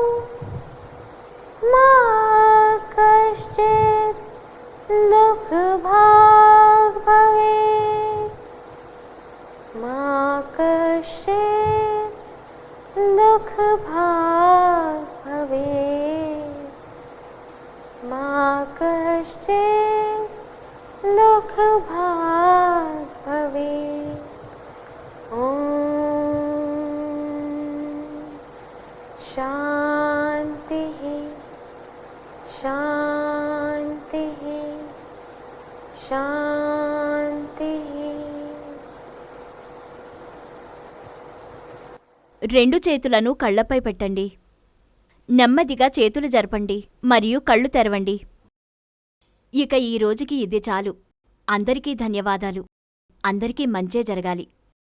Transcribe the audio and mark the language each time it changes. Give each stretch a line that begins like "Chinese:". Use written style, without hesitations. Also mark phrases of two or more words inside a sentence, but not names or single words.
Sanskrit: मा कश्चित् दुःखभाग् भवेत् मा कश्चित् दुःखभाग् भवेत् मा कश्चित् दुःखभाग् भवेत्। ॐ शान्तिः शान्तिः शान्तिः।
Telugu: రెండు చేతులను కళ్లపై పెట్టండి. నెమ్మదిగా చేతులు జరపండి మరియు కళ్ళు తెరవండి. ఇక ఈ రోజుకి ఇది చాలు. అందరికీ ధన్యవాదాలు. అందరికీ మంచే జరగాలి.